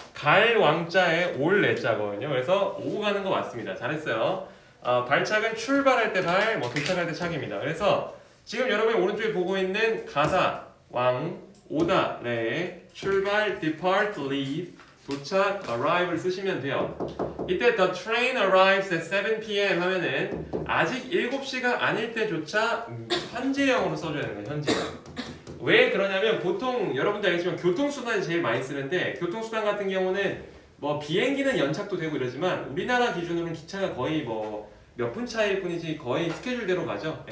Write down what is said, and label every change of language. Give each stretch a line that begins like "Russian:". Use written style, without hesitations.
Korean: 갈 왕자에 올 내자거든요. 그래서 오고 가는 거 맞습니다. 잘했어요. 발착은 출발할 때 발, 뭐 도착할 때 착입니다. 그래서 지금 여러분이 오른쪽에 보고 있는 가사, 왕, 오다, 래, 출발, depart, leave, 도착, arrive를 쓰시면 돼요. 이때
English: the train arrives at 7 p.m.
Korean: 하면은 아직 7시가 아닐 때조차 현재형으로 써줘야 되는 거예요. 현재형. 왜 그러냐면 보통 여러분도 알겠지만 교통수단이 제일 많이 쓰는데 교통수단 같은 경우는 뭐 비행기는 연착도 되고 이러지만 우리나라 기준으로는 기차가 거의 뭐 몇 분 차이일 뿐이지 거의 스케줄대로 가죠.